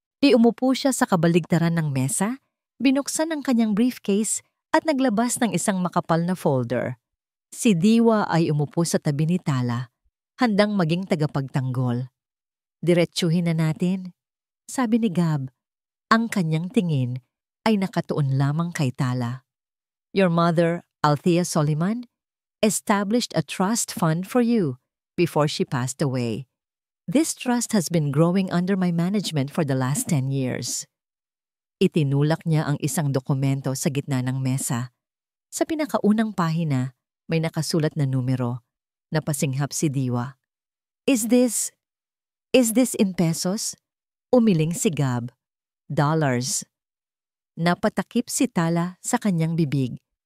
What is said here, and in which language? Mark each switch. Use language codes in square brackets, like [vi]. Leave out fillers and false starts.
[tl] Umupo siya sa kabaligtaran ng mesa, binuksan ang kanyang briefcase at naglabas ng isang makapal na folder. Si Diwa ay umupo sa tabi ni Tala, handang maging tagapagtanggol. Diretsuhin na natin, sabi ni Gab. Ang kanyang tingin ay nakatuon lamang kay Tala. [en] Your mother, Althea Soliman, established a trust fund for you before she passed away. This trust has been growing under my management for the last 10 years. [tl] Itinulak niya ang isang dokumento sa gitna ng mesa. Sa pinakaunang pahina, may nakasulat na numero. Napasinghap si Diwa. [en] Is this in pesos? [tl] Umiling si Gab. Dollars. Napatakip si Tala sa kanyang bibig.